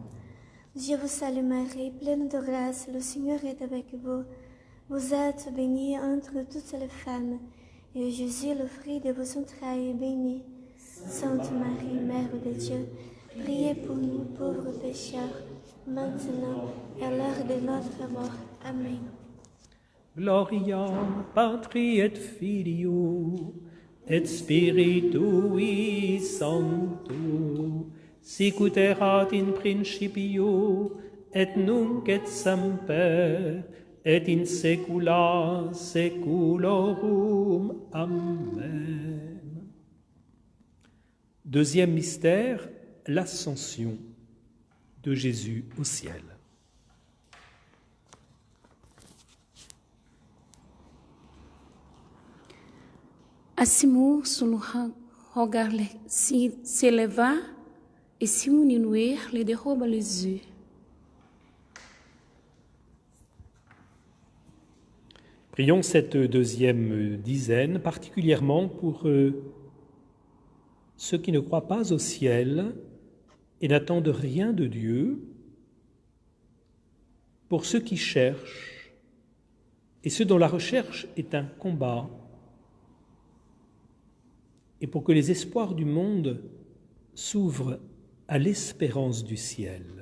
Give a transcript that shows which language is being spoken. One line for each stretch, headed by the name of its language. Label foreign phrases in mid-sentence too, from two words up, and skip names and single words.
French: Je vous salue Marie, pleine de grâce, le Seigneur est avec vous. Vous êtes bénie entre toutes les femmes, et Jésus, le fruit de vos entrailles, est béni. Sainte Marie, Mère de Dieu, priez pour nous pauvres pécheurs, maintenant et à l'heure de notre mort. Amen.
Latin: Gloria Patri et Filio et Spiritui Sancto, sic ut erat in principio et nunc et semper et in saecula saeculorum. Amen.
French: Deuxième mystère, l'ascension de Jésus au ciel. Assim, sunu rogar s'éleva et si on inuer le déroba les yeux. Prions cette deuxième dizaine, particulièrement pour ceux qui ne croient pas au ciel et n'attendent rien de Dieu, pour ceux qui cherchent et ceux dont la recherche est un combat, et pour que les espoirs du monde s'ouvrent à l'espérance du ciel.